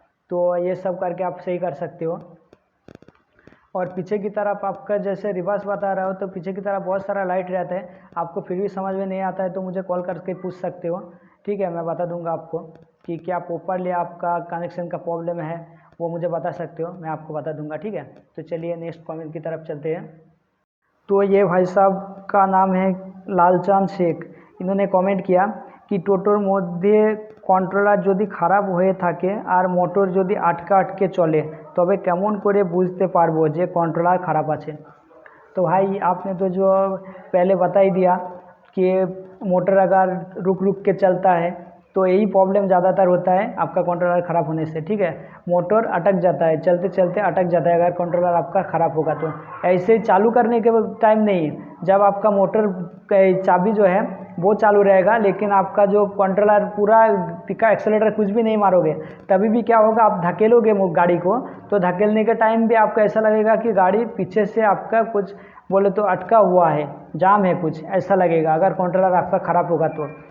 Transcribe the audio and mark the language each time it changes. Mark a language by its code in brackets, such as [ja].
[hi] तो ये सब करके आप सही कर सकते हो। और पीछे की तरफ आपका जैसे रिवर्स बता रहा हो तो पीछे की तरफ बहुत सारा लाइट रहता है, आपको फिर भी समझ में नहीं आता है तो मुझे कॉल करके पूछ सकते हो, ठीक है। मैं बता दूंगा आपको कि क्या प्रॉपरली आपका कनेक्शन का प्रॉब्लम है, वो मुझे बता सकते हो, मैं आपको बता दूंगा, ठीक है। तो चलिए नेक्स्ट कमेंट की तरफ चलते हैं। तो ये भाई साहब का नाम है लालचांद शेख। इन्होंने कमेंट किया [bn] कि টোটোর মধ্যে কন্ট্রোলার যদি খারাপ হয়ে থাকে আর মোটর যদি আটকে আটকে চলে তবে কেমন করে বুঝতে পারবো যে কন্ট্রোলার খারাপ আছে। [hi] तो भाई आपने तो जो पहले बता ही दिया कि मोटर अगर रुक रुक के चलता है तो यही प्रॉब्लम ज़्यादातर होता है आपका कंट्रोलर ख़राब होने से। ठीक है, मोटर अटक जाता है, चलते चलते अटक जाता है अगर कंट्रोलर आपका ख़राब होगा तो। ऐसे ही चालू करने के टाइम नहीं, जब आपका मोटर चाबी जो है वो चालू रहेगा लेकिन आपका जो कंट्रोलर पूरा टिका एक्सेलेटर कुछ भी नहीं मारोगे, तभी भी क्या होगा, आप धकेलोगे गाड़ी को, तो धकेलने के टाइम भी आपको ऐसा लगेगा कि गाड़ी पीछे से आपका कुछ बोले तो अटका हुआ है, जाम है कुछ, ऐसा लगेगा अगर कंट्रोलर आपका ख़राब होगा तो।